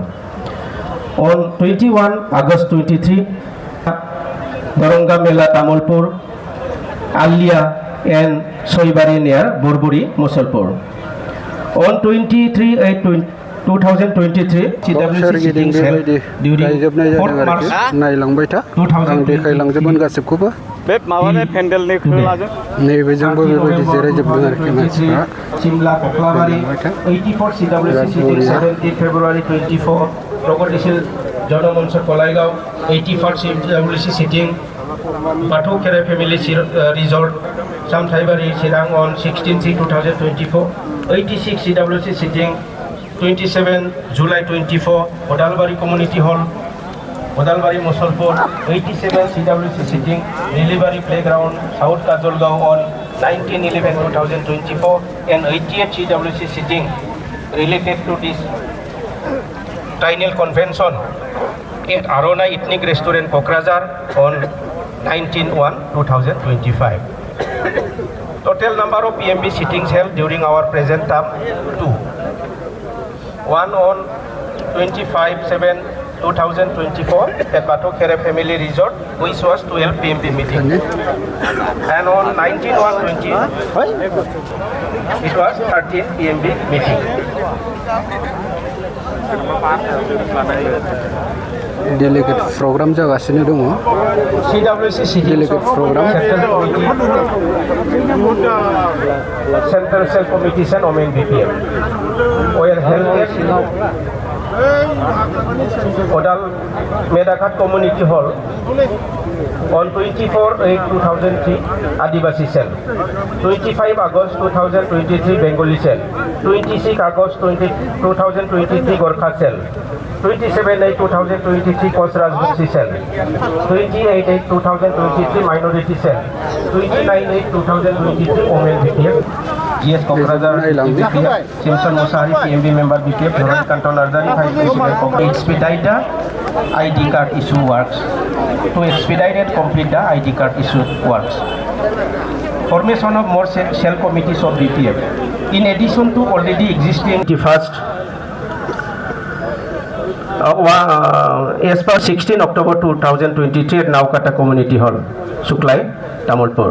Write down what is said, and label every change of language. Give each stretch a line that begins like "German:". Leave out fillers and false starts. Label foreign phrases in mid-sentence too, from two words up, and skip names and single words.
English: On 21 August 23, Daronga Mela Tamulpur, Alia and Soibari near Borburi, Mosolpur. On 23/8/2023, CWC sitting held during 4th March 2023.
Bodo: नैबेजोंबो बेबायदि जिरायजोबदों आरोखि मानसिफ्रा
English: Simla Koklabari 84 CWC sitting 17 February 24 Progodisil Jonomonsor Kolaigaon 81st CWC sitting Batu Kere Family Resort Samthaibari Sirang on 16/3/2024 86 CWC sitting 27 July 24 Odalbari Community Hall Odalbari Mosolpur 87 CWC sitting Nilibari Playground South Kajolgaon on 19/11/2024 and 88 CWC sitting related to this Triennial Convention at Arona Ethnic Restaurant Kokrajhar on 19/1/2025. Total number of PMB sittings held during our present term 2. One on 25/7/2024 at Batu Kere Family Resort, which was 12 PMB meeting. And on 19/1/20, it was 13 PMB meeting. delegate program
Bodo: जागासिनो दङ
English: delegate program Central Cell Committee and Omen BPF were held at Odal Medakhat Community Hall on 24/8/2003 Adivasi Cell, 25 August 2023 Bengali Cell, 26 August 2023 Gorkha Cell, 27/8/2023 Koch Rajbanshi Cell, 28/8/2023 Minority Cell, 29/8/2023 Omen BPF, GS Kokrajhar Simpson Musari PMB member BPF, Dhoran Canton Ardari Vice President Kokrajhar. Expedite the ID card issue works. To expedite and complete the ID card issue works. Formation of more cell committees of BPF. In addition to already existing the first as per 16 October 2023 at Naukata Community Hall, Suklai, Tamulpur.